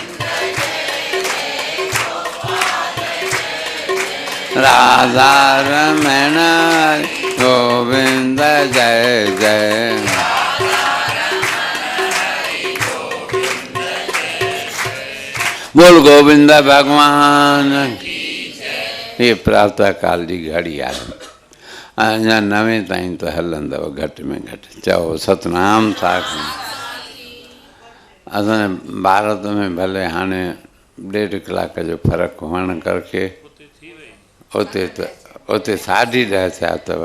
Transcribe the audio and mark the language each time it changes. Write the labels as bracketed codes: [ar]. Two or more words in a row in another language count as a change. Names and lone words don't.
[sd] राधा रमण गोविंद जय जय। बोल गोविंद भगवान। ये प्रातः काल जी घड़ी आहे, अञा 9 ताईं त हलंदव घटि में घटि। चओ सतनाम साखियो। असांजे भारत में भले हाणे 1.5 कलाक जो फ़र्क़ु हुअण करके उते 10:30 थिया अथव।